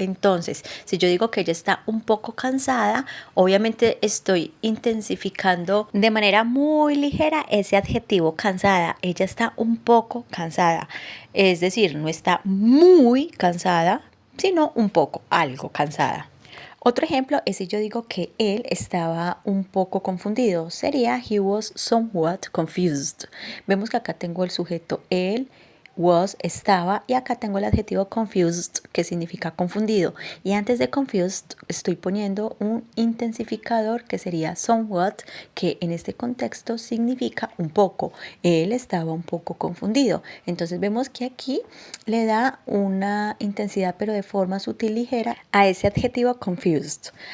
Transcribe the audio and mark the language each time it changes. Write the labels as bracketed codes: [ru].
[es] Entonces, si yo digo que ella está un poco cansada, obviamente estoy intensificando de manera muy ligera ese adjetivo cansada. Ella está un poco cansada, es decir, no está muy cansada, sino un poco, algo cansada. Otro ejemplo es si yo digo que él estaba un poco confundido. Sería [en] he was somewhat confused. [es] Vemos que acá tengo el sujeto él, was, estaba, y acá tengo el adjetivo confused, que significa confundido. Y antes de confused estoy poniendo un intensificador que sería somewhat, que en este contexto significa un poco. Él estaba un poco confundido. Entonces vemos que aquí le da una intensidad, pero de forma sutil, ligera, a ese adjetivo confused.